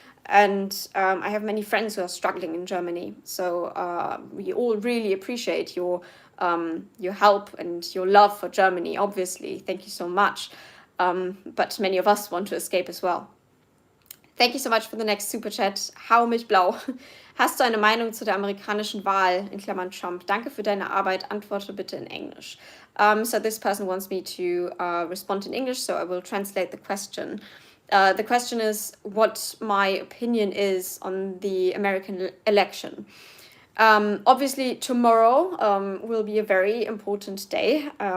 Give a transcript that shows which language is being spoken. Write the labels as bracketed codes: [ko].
[en] And I have many friends who are struggling in Germany. So we all really appreciate your help and your love for Germany, obviously. Thank you so much. But many of us want to escape as well. Thank you so much for the next super chat. [de] Hau mich blau. Hast du eine Meinung zu der amerikanischen Wahl, in Klammern Trump? Danke für deine Arbeit. Antworte bitte [en] in English. So this person wants me to respond in English, so I will translate the question. The question is what my opinion is on the American election. Obviously, tomorrow will be a very important day.